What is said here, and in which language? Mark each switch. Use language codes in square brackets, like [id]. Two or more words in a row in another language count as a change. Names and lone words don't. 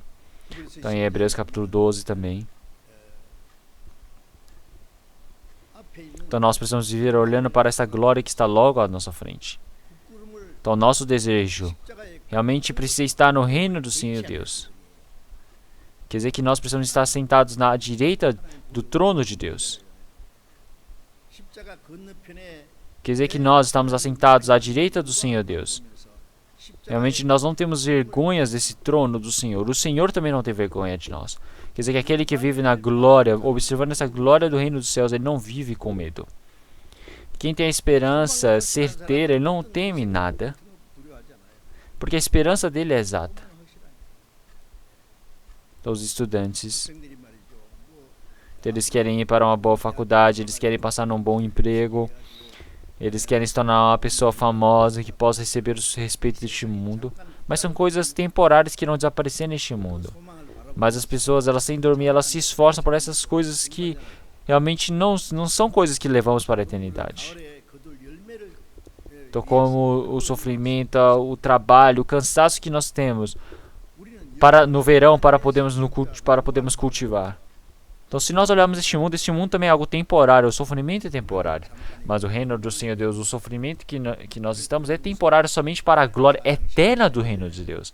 [pt] Então, em Hebreus capítulo 12 também. Então, nós precisamos viver olhando para essa glória que está logo à nossa frente. Então, nosso desejo realmente precisa estar no reino do Senhor Deus. Quer dizer que nós precisamos estar sentados na direita do trono de Deus. [ko] 십자가 건너편에 [pt] Quer dizer que nós estamos assentados à direita do Senhor Deus. Realmente nós não temos vergonhas desse trono do Senhor. O Senhor também não tem vergonha de nós. Quer dizer que aquele que vive na glória, observando essa glória do reino dos céus, ele não vive com medo. Quem tem a esperança certeira, ele não teme nada. Porque a esperança dele é exata. Então, os estudantes, [ko] 학생들이 말이죠. [pt] eles querem ir para uma boa faculdade, eles querem passar num bom emprego, eles querem se tornar uma pessoa famosa que possa receber o respeito deste mundo. Mas são coisas temporárias que irão desaparecer neste mundo. [ko] 소망을 바라보고 [pt] Mas as pessoas, elas sem dormir, elas se esforçam por essas coisas que realmente não são coisas que levamos para a eternidade. [ko] 가을에 거둘 열매를 [pt] Então, como o sofrimento, o trabalho, o cansaço que nós temos no verão para podermos cultivar. Então, se nós olharmos este mundo também é algo temporário, o sofrimento é temporário. Mas o reino do Senhor Deus, o sofrimento que nós estamos é temporário somente para a glória eterna do reino de Deus.